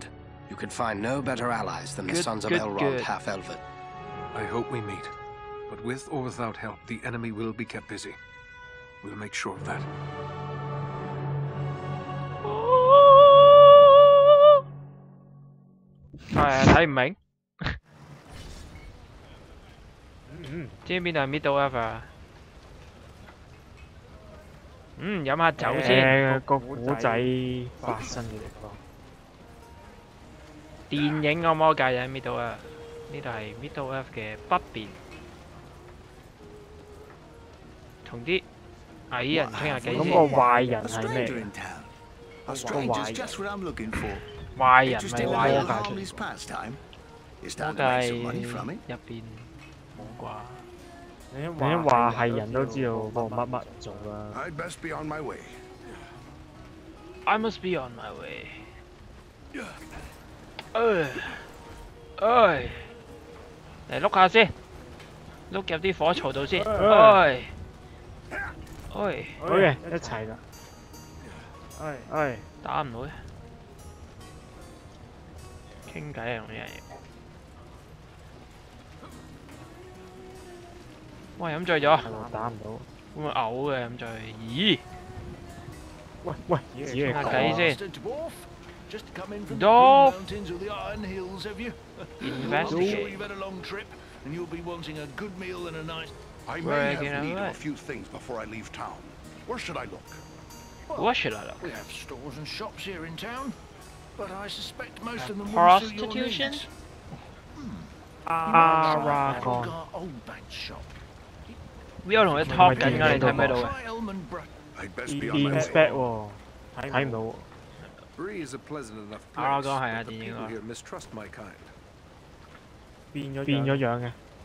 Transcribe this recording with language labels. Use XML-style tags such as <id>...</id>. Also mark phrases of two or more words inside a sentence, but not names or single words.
<en>You could find no better allies than the sons of Elrond half-Elven. I hope we meet. But with or without help, the enemy will be kept busy. We'll make sure of that.</en> <yue>Thấy 唔明？知邊度係 Middle Earth 啊？飲下酒先。個古仔發生嘅地方。電影個魔界就喺 Middle Earth，呢度係 Middle Earth 嘅北邊，同啲矮人傾下偈先。咁個壞人係咩？個壞人咪壞人化出嚟。魔界入邊冇啩？你話係人都知道個乜乜做啦。</yue> <en>I'd best be on my way. I must be on my way.</en> <yue>嚟碌下先，碌入啲火槽度先。好嘅，一齊啦。打唔到嘅，傾偈啊，用呢樣嘢。喂，飲醉咗，打唔到，會唔會嘔嘅飲醉？咦？喂，傾下偈先。Dwarf!</yue> <en>Investigate. I may have need of a few things before I leave town. Where should I look? What should I look? We have stores and shops here in town, but I suspect most of them will suit your Prostitution? needs. Aragon. Old bank shop.</en> <yue>邊有同佢 talk 緊㗎？你睇唔睇到嘅？</yue> <en>I'd best be on my Inspect way.</en> <yue>喎，睇唔到。</yue> <en>Bree is a pleasant enough</en> <yue>啊，我</yue> <en>place,</en> <yue>講係啊，</yue> <en>but the</en> <yue>電影</yue> <en>people</en> <yue>啊。</yue> <en>here mistrust my kind.</en> <yue>變咗樣嘅。</yue>